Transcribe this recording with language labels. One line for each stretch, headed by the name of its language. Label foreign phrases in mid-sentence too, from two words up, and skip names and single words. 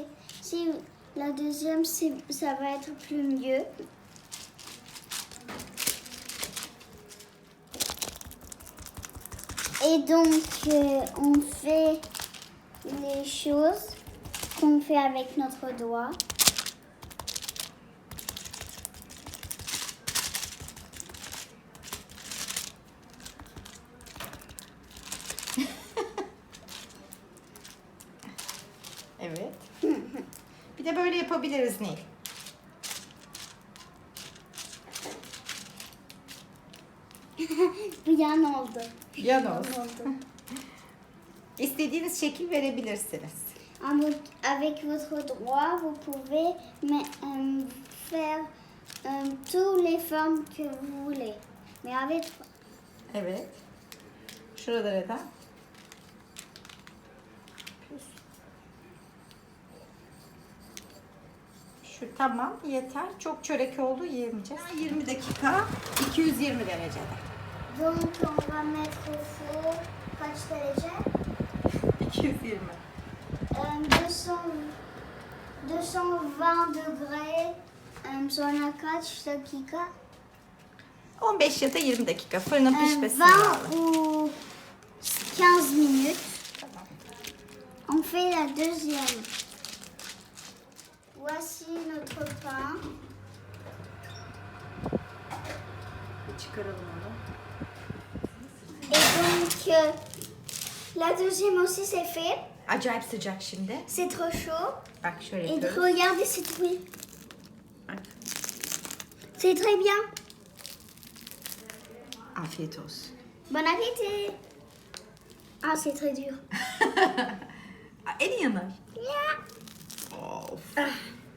French: Si la deuxième, ça va être plus mieux. Et donc, on fait les choses qu'on fait avec notre doigt.
Turkish: Evet. Bir de böyle yapabiliriz Nil. Yan oldu. Yan olsun. İstediğiniz şekil verebilirsiniz.
French: Avec votre doigt, vous pouvez faire toutes les formes que vous voulez. Mais avec
Turkish: Evet. Şuralara da. Şu tamam yeter. Çok çörek oldu yiyemeyeceğiz. 20 dakika 220 derecede.
French: donc on va mettre au four
Turkish: kaç derece?
French: 220.
Turkish: 220 degrés sonra kaç dakika? 15 ya da 20 dakika fırının pişmesine 20 bağlı.
French: ou 15 minutes.
Turkish: Tamam.
French: On fait la deuxième. Voici notre pain.
Turkish: Çıkaralım onu.
French: Et donc, la deuxième aussi c'est fait.
Turkish: Acayip sıcak şimdi.
French: C'est trop chaud.
Turkish: Bak şöyle
French: Et
Turkish: yapıyoruz.
French: regardez, c'est trop.
Turkish: Bak.
French: C'est très bien.
Turkish: Afiyet olsun.
French: Bon appétit. Ah, c'est très dur.
Turkish: En iyi yanar. Yeah. Of.